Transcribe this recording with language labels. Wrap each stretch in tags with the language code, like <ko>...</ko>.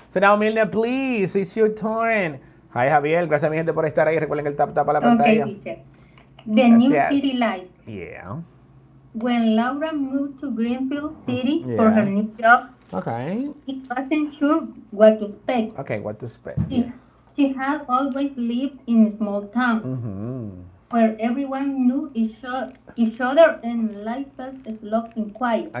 <en>So now, Milna, please, it's your turn. Hi, Javier.</en> <es>Gracias, mi gente, por estar ahí. Recuerden que el tap a la pantalla.</es> <en>Okay, teacher. The new city life. Yeah. When Laura moved to Greenfield City for her new job, she wasn't sure what to expect. Okay, what to expect. She had always lived in small towns where everyone knew each other and life felt slow and quiet.</en>